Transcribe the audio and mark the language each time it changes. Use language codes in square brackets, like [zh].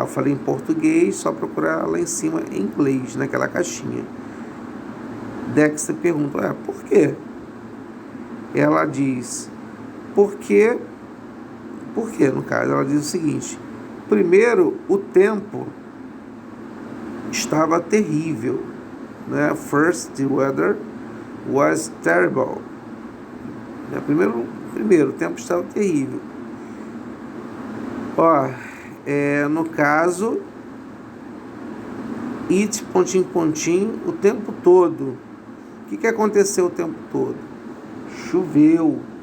[pt] Eu falei em português, só procurar lá em cima em inglês, naquela caixinha. Dexter pergunta, por quê? Ela diz, por quê? Por quê, no caso? Ela diz o seguinte, primeiro, o tempo estava terrível. né? [en] First, the weather was terrible. [pt] Primeiro, o tempo estava terrível. Ó, no caso, it, pontinho, pontinho, o tempo todo. O que aconteceu o tempo todo? Choveu.